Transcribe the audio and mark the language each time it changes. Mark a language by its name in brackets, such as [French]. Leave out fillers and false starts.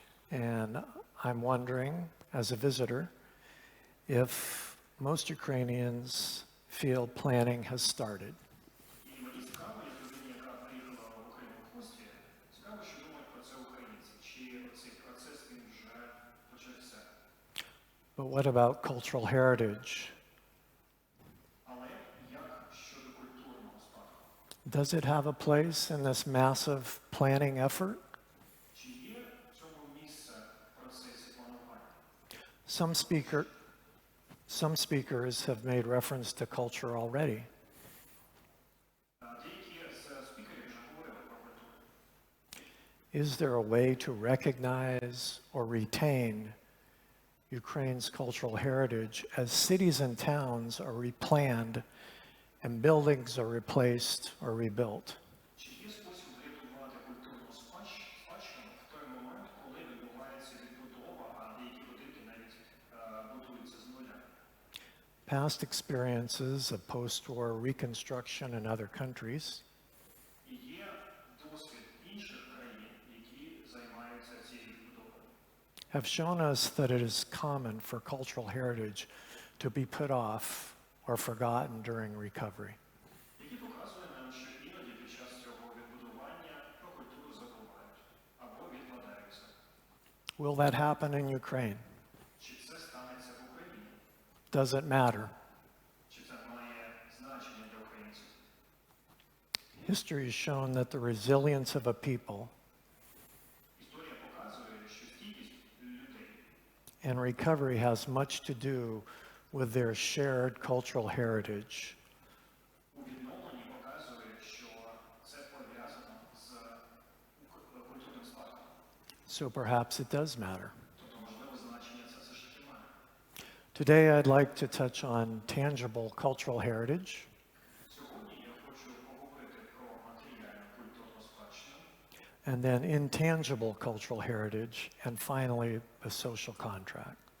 [English] And I'm wondering, as a visitor, if most Ukrainians feel planning has started. [Ukrainian] І мені цікаво, як людині, яка приїхала в Україну в гості, цікаво, що думають про це українці. Чи цей процес він вже почався? [English] But what about cultural heritage? [Ukrainian] Але як щодо культурного спадку? [English] Does it have a place in this massive planning effort? [Ukrainian] Чи є в цьому місце в процесі планування? [English] Some speakers have made reference to culture already. [Ukrainian] Деякі з спікерів вже говорили про культуру. [English] Is there a way to recognize or retain Ukraine's cultural heritage as cities and towns are replanned and buildings are replaced or rebuilt? [Ukrainian] Чи є спосіб врятувати культурну спадщину в той момент, коли відбувається відбудова, а деякі будинки навіть будуються з нуля? [English] Past experiences of post-war reconstruction in other countries [Ukrainian] І є досвід інших країн, які займаються цією відбудовою. [English] have shown us that it is common for cultural heritage to be put off or forgotten during recovery. [Ukrainian] Які показує нам, що іноді під час цього відбудування про культуру забувають або відкладаються. [English] Will that happen in Ukraine? [Ukrainian] Чи це станеться в Україні? [English] Does it matter? [Ukrainian] Чи це має значення для українців? [English] History has shown that the resilience of a people [Ukrainian] Історія показує, що стійкість людей [English] and recovery has much to do with their shared cultural heritage. [Ukrainian] у відновленні показує, що це пов'язано з культурним спадком. [English] So perhaps it does matter. [Ukrainian] Тобто, можливо, значення це все ж таки має. [English] To Today, I'd like to touch on tangible cultural heritage, and then intangible cultural heritage, and finally, the social contract.